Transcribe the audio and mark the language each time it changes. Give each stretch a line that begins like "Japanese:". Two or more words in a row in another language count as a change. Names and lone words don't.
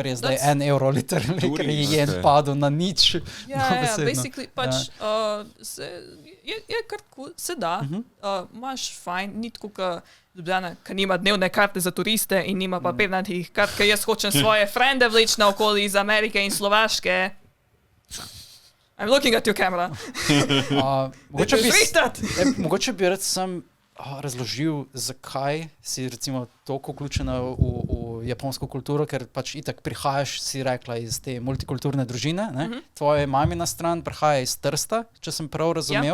Slovenian: Kar je zdaj €1 literally, ker je jen padel na nič. Ja, basically, pač je kar cool, se da, imaš fajn, ni tako, Ljubljana, ki nima dnevne karte za turiste in nima papirnatih kart, ker jaz hočem svoje frende vleči naokoli iz Amerike in Slovaške.
English: I'm looking at your camera.
Slovenian: Mogoče bi rad sem razložil, zakaj si recimo toliko vključena v japonsko kulturo, ker pač itak prihajaš, si rekla, iz te multikulturne družine, ne? Tvoja mamina stran prihaja iz Trsta, če sem prav razumel.